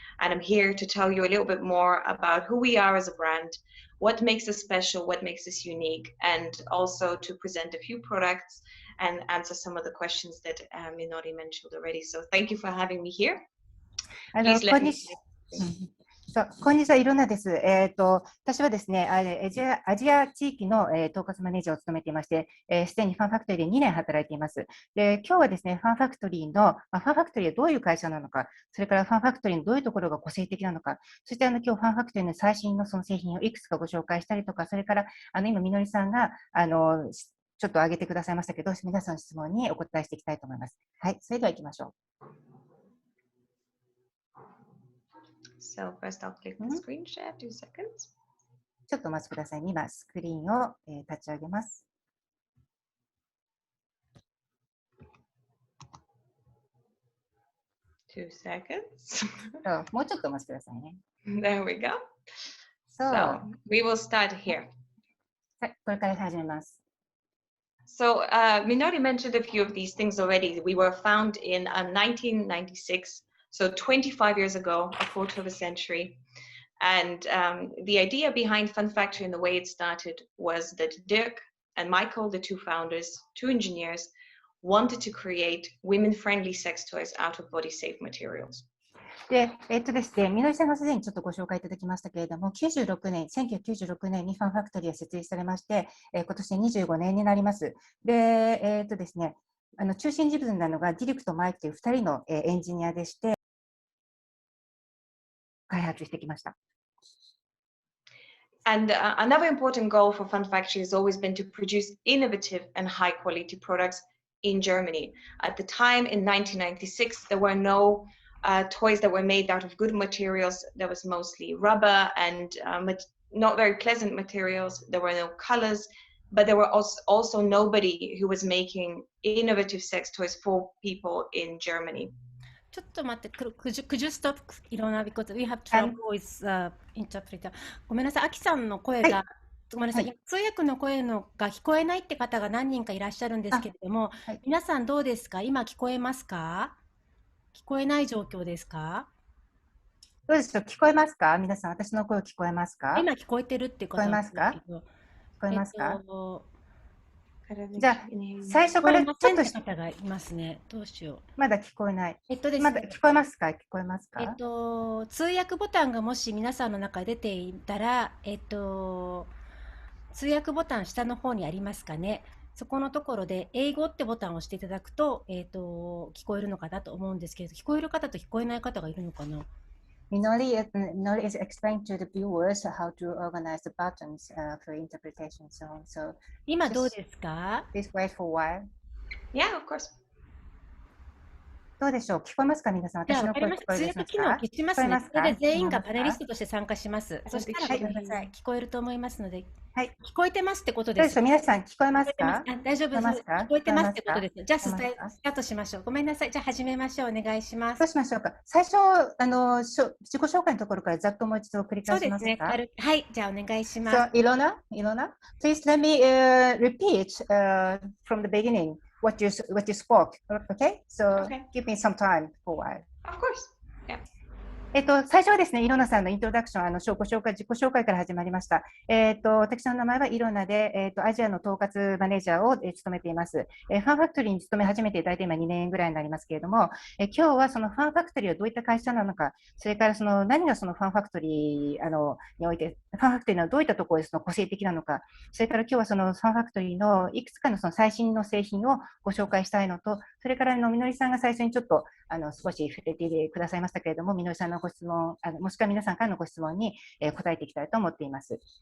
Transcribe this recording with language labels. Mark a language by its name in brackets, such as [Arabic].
[English] And I'm here to tell you a little bit more about who we are as a brand, what makes us special, what makes us unique, and also to present a few products and answer some of the questions that Minori mentioned already. So thank you for having me here. Please let me... [Japanese] こんにちは、いろんなです。私はですね、アジア地域の、統括マネージャーを務めていまして、すでにファンファクトリーで2年働いています。で、今日はですね、ファンファクトリーの、ファンファクトリーはどういう会社なのか、それからファンファクトリーのどういうところが個性的なのか、そして今日ファンファクトリーの最新のその製品をいくつかご紹介したりとか、それから今、みのりさんがちょっと挙げてくださいましたけど、皆さんの質問にお答えしていきたいと思います。はい、それでは行きましょう。 [English] So first I'll click the screen share, 2 seconds. [Japanese] ちょっとお待ちください。今、スクリーンを、立ち上げます。 [English] 2 seconds. [Japanese] もうちょっとお待ちくださいね。 [English] There we go. So we will start here. [Japanese] はい、これから始めます。 [English] So Minori mentioned a few of these things already. We were founded in 1996. So 25 years ago, a quarter of a century. And the idea behind Fun Factory and the way it started was that Dirk and Michael, the two founders, two engineers, wanted to create women-friendly sex toys out of body-safe materials. [Japanese] で、ですね、みのりさんがすでにちょっとご紹介いただきましたけれども、1996年にファンファクトリーが設立されまして、今年で25年になります。で、ですね、中心人物なのがディルクとマイクという2人のエンジニアでして、開発してきました。 [English] And another important goal for Fun Factory has always been to produce innovative and high-quality products in Germany. At the time, in 1996, there were no toys that were made out of good materials. There was mostly rubber and not very pleasant materials. There were no colors, but there were also nobody who was making innovative sex toys for people in Germany. [Japanese] ちょっと待って、 [English] could you stop, Ilona, because we have trouble with interpreter. [Japanese] ごめんなさい、アキさんの声が、ごめんなさい、通訳の声が聞こえないって方が何人かいらっしゃるんですけれども、皆さんどうですか？今聞こえますか？聞こえない状況ですか？どうでしょう？聞こえますか？皆さん、私の声聞こえますか？今聞こえてるってことなんですけど。聞こえますか？じゃあ、最初からちょっと方がいますね。どうしよう。まだ聞こえない。ですね、まだ聞こえますか？聞こえますか？通訳ボタンがもし皆さんの中で出ていたら、通訳ボタン下の方にありますかね。そこのところで英語ってボタンを押していただくと、聞こえるのかなと思うんですけれど、聞こえる方と聞こえない方がいるのかな。 [English] Minori is explaining to the viewers how to organize the buttons for interpretation. So [Japanese] 今どうですか？ [English] Please wait for a while. Yeah, of course. [Japanese] どうでしょう？聞こえますか？皆さん、私の声聞こえますか？通訳機能を消しますね。それで全員がパネリストとして参加します。そしたらごめんなさい、聞こえると思いますので。はい、聞こえてますってことです。どうでしょう？皆さん聞こえますか？大丈夫です。聞こえてますってことです。じゃあスタートしましょう。ごめんなさい。じゃあ始めましょう。お願いします。どうしましょうか？最初自己紹介のところからざっともう一度繰り返しますか？そうですね。はい、じゃあお願いします。 [English] So, Ilona, please let me repeat from the beginning what you spoke. Okay? So give me some time for a while. Of course. Yeah. [Japanese] 最初はですね、イロナさんのイントロダクション、自己紹介から始まりました。私の名前はイロナで、アジアの統括マネージャーを務めています。ファンファクトリーに勤め始めて大体今2年ぐらいになりますけれども、今日はそのファンファクトリーはどういった会社なのか、それからその何がそのファンファクトリーにおいて、ファンファクトリーのどういったところでその個性的なのか、それから今日はそのファンファクトリーのいくつかのその最新の製品をご紹介したいのと、それからみのりさんが最初にちょっと少し触れてくださいましたけれども、みのりさんのご質問、もしくは皆さんからのご質問に答えていきたいと思っています。